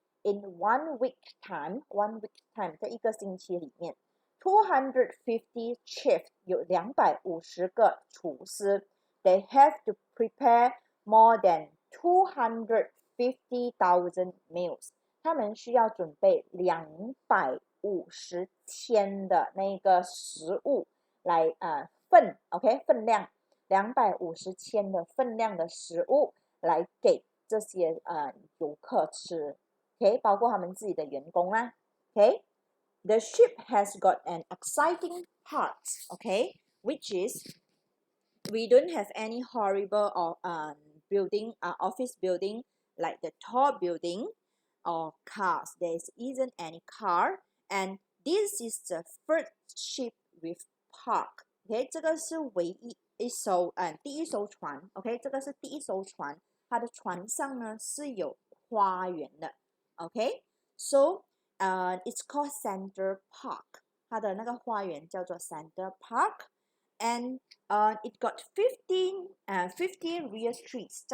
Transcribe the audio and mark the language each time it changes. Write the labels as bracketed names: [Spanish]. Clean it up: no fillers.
[English] In 1 week time, [Chinese] 在一个星期里面 [English] 250 chefs [Chinese] 有250个厨师 [English] they have to prepare more than 250,000 meals. [Chinese] 他们需要准备250千的那个食物来分量250千的分量的食物来给这些游客吃 ，OK， 包括他们自己的员工啦 ，OK。 [English] The ship has got an exciting part, okay, which is we don't have any horrible or office building like the tall building or cars. There isn't any car, and this is the first ship with park. [Chinese] OK， 这个是唯一一艘第一艘船。 OK， 这个是第一艘船，它的船上呢是有花园的。 [English] OK，so it's called Center Park. [Chinese] 它的那个花园叫做 Center Park, [English] and it got 50 real trees.